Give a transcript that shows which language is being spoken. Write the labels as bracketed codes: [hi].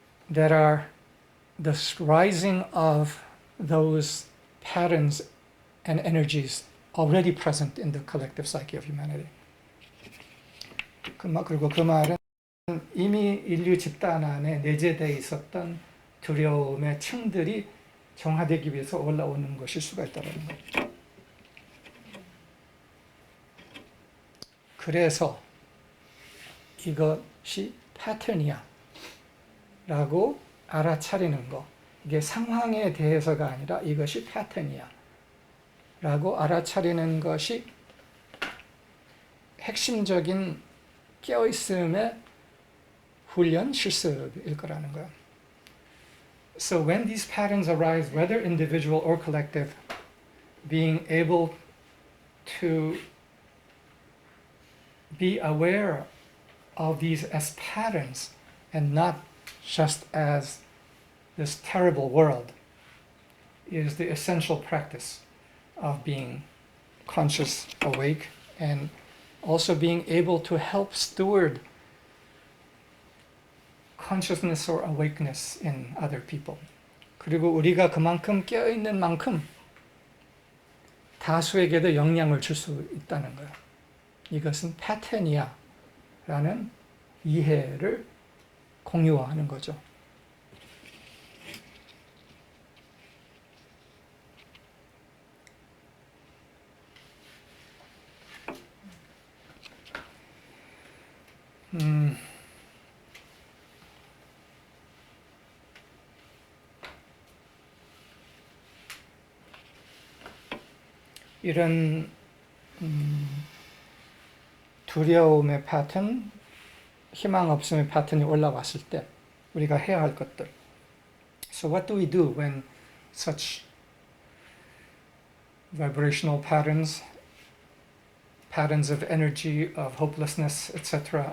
[en] that are the rising of those patterns and energies already present in the collective psyche of humanity. [ko] 그리고 그 말은 이미 인류 집단 안에 내재되어 있었던 두려움의 층들이 정화되기 위해서 올라오는 것일 수가 있다는 거예요. 그래서 이것이 패턴이야 라고 알아차리는 거, 이게 상황에 대해서가 아니라 이것이 패턴이야 라고 알아차리는 것이 핵심적인 깨어있음의 훈련 실습일 거라는 거예요. [en] So when these patterns arise, whether individual or collective, being able to be aware of these as patterns and not just as this terrible world is the essential practice of being conscious, awake, and also being able to help steward consciousness or awakeness in other people. [ko] 그리고 우리가 그만큼 깨어있는 만큼 다수에게도 영향을 줄 수 있다는 거예요. 이것은 패턴이야 라는 이해를 공유하는 거죠. 이런 두려움의 패턴, 희망 없음의 패턴이 올라왔을 때 우리가 해야 할 것들. [en] So what do we do when such vibrational patterns, patterns of energy, of hopelessness, etc.